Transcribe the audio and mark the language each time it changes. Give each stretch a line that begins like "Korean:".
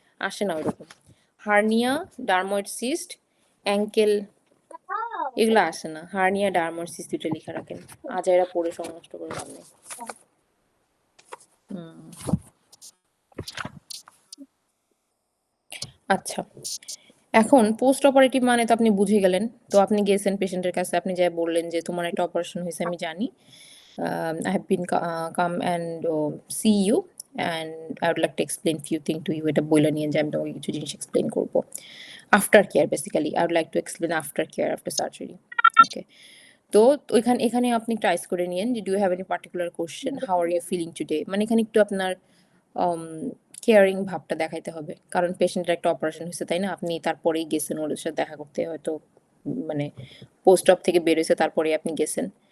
Bangla: আসে না ওইরকম হার্নিয়া, ডার্ময়েড সিস্ট, অ্যাঙ্কেল, এগুলো আসে না। হার্নিয়া, ডার্ময়েড সিস্ট দুটো লিখে রাখেন, আজাইরা পড়ে সময় নষ্ট করে লাভ নেই। আচ্ছা, এখন পোস্ট অপারেটিভ মানে তো আপনি বুঝে গেলেন। তো আপনি গেছেন পেশেন্টের কাছে, আপনি যাই বললেন যে তোমার একটা অপারেশন হয়েছে, আমি জানি,
English: I have been come and see you and I would like to explain few things to you।
Bangla: এটা বইলা নিয়ে যে আমি তোমাকে কিছু জিনিস এক্সপ্লেন করবো।
English: After care, basically I would like to explain after care, after surgery।
Bangla: ওকে, তো এখানে আপনি টাইস করে নিয়েন যে
English: Do you have any particular question, how are you feeling today.
Bangla: মানে এখানে একটু আপনার কেয়ারিং ভাবটা দেখাইতে হবে, কারণ পেশেন্টের একটা অপারেশন হয়েছে, তাই না? আপনি তারপরেই গেছেন ওদের সাথে দেখা করতে, হয়তো মানে পোস্ট অপ থেকে বেরোয়েছে তারপরে আপনি গেছেন।